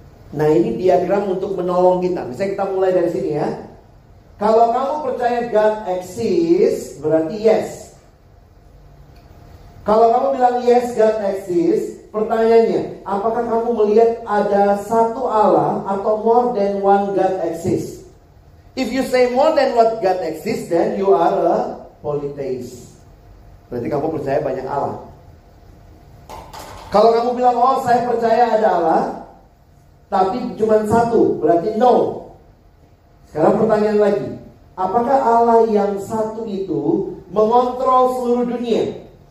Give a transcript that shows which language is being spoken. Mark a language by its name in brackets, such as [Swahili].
[Indonesian] Nah ini diagram untuk menolong kita. Misalnya kita mulai dari sini ya. Kalau kamu percaya [English] God exists, [Indonesian] berarti yes. Kalau kamu bilang [English] yes, God exists, [Indonesian] pertanyaannya, apakah kamu melihat ada satu Allah atau [English] more than one God exists? If you say more than what God exists, then you are a polytheist. [Indonesian] Berarti kamu percaya banyak Allah. Kalau kamu bilang, oh saya percaya ada Allah, tapi cuma satu, berarti no. Sekarang pertanyaan lagi, apakah Allah yang satu itu mengontrol seluruh dunia?